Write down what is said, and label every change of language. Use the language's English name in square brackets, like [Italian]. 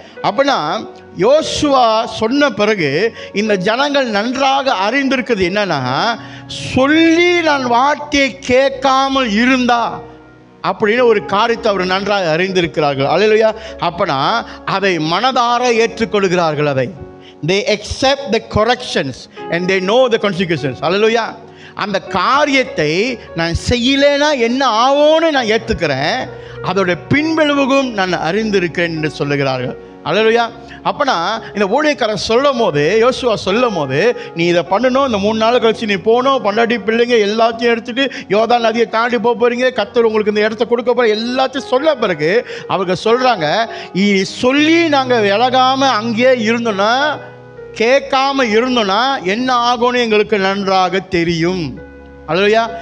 [Tamil] அப்படின்னா யோசுவா சொன்ன பிறகு இந்த ஜனங்கள் நன்றாக அறிந்திருக்கிறது என்னன்னா, சொல்லி நான் வார்த்தையை கேட்காமல் இருந்தா அப்படின்னு ஒரு காரியத்தை அவர் நன்றாக அறிந்திருக்கிறார்கள். அல்லேலூயா. அப்பனா அதை மனதார ஏற்றுக்கொள்கிறார்கள். அதை [English] they accept the corrections and they know the consequences. [Tamil] அல்லேலூயா. அந்த காரியத்தை நான் செய்யலைன்னா என்ன ஆகும்னு நான் ஏற்றுக்கிறேன், அதோட பின்விளைவுக்கும் நான் அறிந்திருக்கிறேன் என்று சொல்லுகிறார்கள். அல்லேலூயா. அப்பனா இந்த ஊழியக்காரன் சொல்லும் போது, யோசுவா சொல்லும் போது, நீ இதை பண்ணணும், இந்த 3 நாள் கழிச்சு நீ போகணும், பொண்டாட்டி பிள்ளைங்க எல்லாத்தையும் எடுத்துகிட்டு யோர்தான் நதியை தாண்டி போக போகிறீங்க, கர்த்தர் உங்களுக்கு இந்த இடத்த கொடுக்க போகிற எல்லாத்தையும் சொல்ல பிறகு அவங்க சொல்கிறாங்க, சொல்லி நாங்கள் விலகாமல் அங்கேயே இருந்தோன்னா, கேட்காம இருந்தோன்னா என்ன ஆகும்னு எங்களுக்கு நன்றாக தெரியும். அல்லேலூயா.